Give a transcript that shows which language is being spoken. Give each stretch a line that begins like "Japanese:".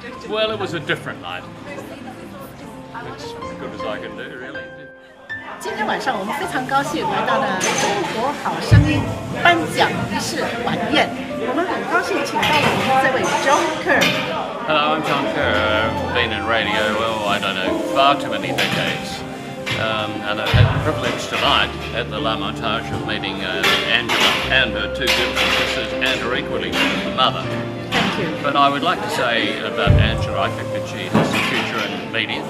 English: Well, it was a different night. It's as good as I can do, really.
Chinese: 今天晚上我们非常高兴来到了中国好声音颁奖仪式晚宴。我们很高兴请到了我们这位 John Kerr。
English: Hello, I'm John Kerr. I've been in radio, well, I don't know, far too many decades. And I've had the privilege tonight at the La Montage of meeting Angela and her two beautiful sisters and her equally beautiful mother. Thank you. But I would like to say about Angela, I think that she has a future in media.